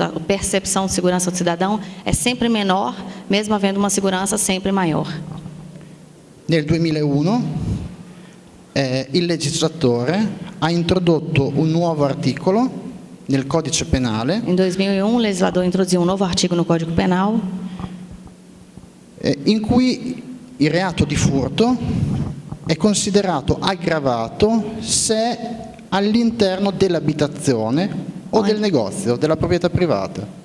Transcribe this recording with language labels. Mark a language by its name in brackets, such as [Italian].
[Portuguese] A percepção de segurança do cidadão é sempre menor, mesmo havendo uma segurança sempre maior. [Italian] Nel 2001 il legislatore ha introdotto un nuovo articolo nel codice penale. [Portuguese] Em 2001, o legislador introduziu novo artigo no Código Penal [Italian] In cui il reato di furto è considerato aggravato se all'interno dell'abitazione o del negozio, della proprietà privata.